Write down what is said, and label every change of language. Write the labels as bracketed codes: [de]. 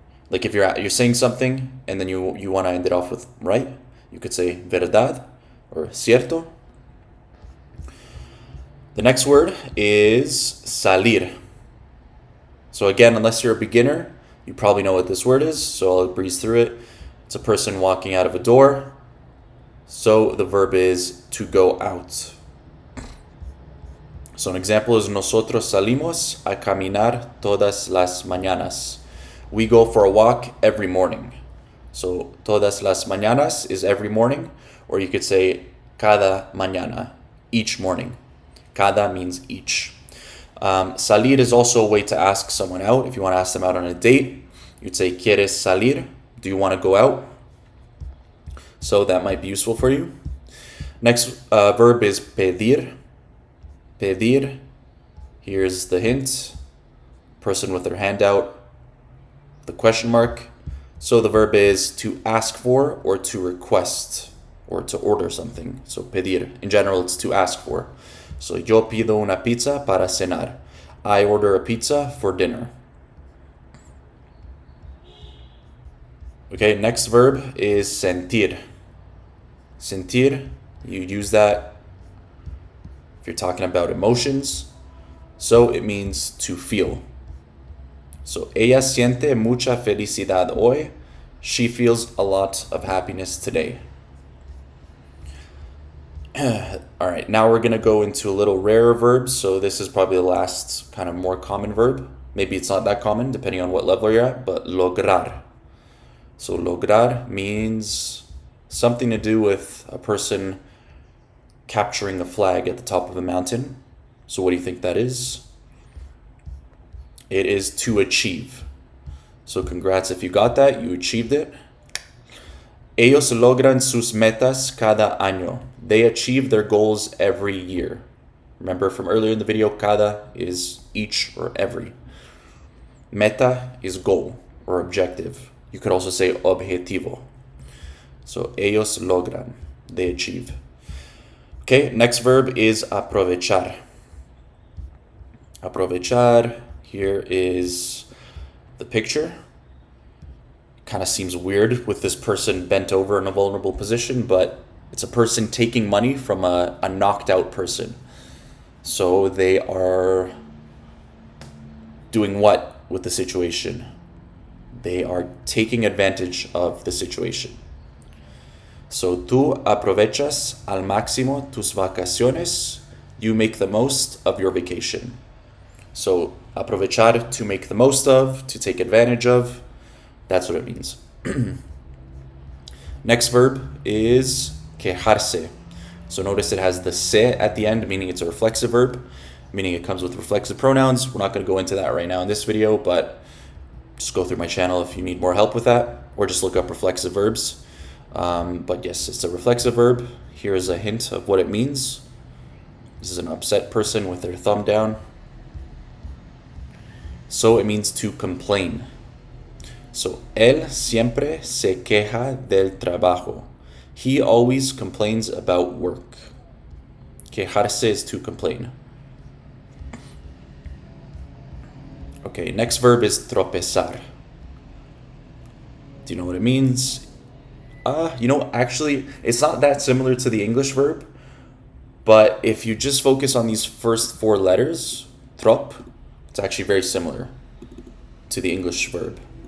[en] Like if you're saying something and then you want to end it off with right, you could say verdad or cierto. The next word is salir. So again, unless you're a beginner, you probably know what this word is, so I'll breeze through it. It's a person walking out of a door. So the verb is to go out. So an example is [es] nosotros salimos a caminar todas las mañanas. [en] We go for a walk every morning. So [es] todas las mañanas [en] is every morning, or you could say [es] cada mañana, [en] each morning. Cada means each. Salir is also a way to ask someone out. If you want to ask them out on a date, you'd say [es] ¿Quieres salir? [en] Do you want to go out? So that might be useful for you. Next verb is pedir. Pedir. Here's the hint. Person with their hand out. The question mark. So the verb is to ask for or to request or to order something. So pedir. In general, it's to ask for. So [es] yo pido una pizza para cenar. [en] I order a pizza for dinner. Okay, next verb is sentir. Sentir, you use that if you're talking about emotions. So it means to feel. [es] So ella siente mucha felicidad hoy. [en] She feels a lot of happiness today. All right, now we're going to go into a little rarer verbs. So this is probably the last kind of more common verb. Maybe it's not that common depending on what level you're at, but lograr. So lograr means something to do with a person capturing a flag at the top of a mountain. So what do you think that is? It is to achieve. So congrats if you got that, you achieved it. [es] Ellos logran sus metas cada año. [en] They achieve their goals every year. Remember from earlier in the video, cada is each or every. Meta is goal or objective. You could also say objetivo. So [es] ellos logran. [en] They achieve. Okay, next verb is aprovechar. Aprovechar. Here is the picture. Kind of seems weird with this person bent over in a vulnerable position, but it's a person taking money from a knocked out person. So they are doing what with the situation? They are taking advantage of the situation. [es] So tú aprovechas al máximo tus vacaciones. [en] You make the most of your vacation. So aprovechar, to make the most of, to take advantage of. That's what it means. Next verb is quejarse. So notice it has the se at the end, meaning it's a reflexive verb, meaning it comes with reflexive pronouns. We're not going to go into that right now in this video, but just go through my channel if you need more help with that, or just look up reflexive verbs. But yes, it's a reflexive verb. Here's a hint of what it means. This is an upset person with their thumb down. So it means to complain. [es] So, él siempre se queja del trabajo. [en] He always complains about work. Quejarse is to complain. Okay, next verb is tropezar. Do you know what it means? Actually, it's not that similar to the English verb, but if you just focus on these first four letters, trop, it's actually very similar to the English verb.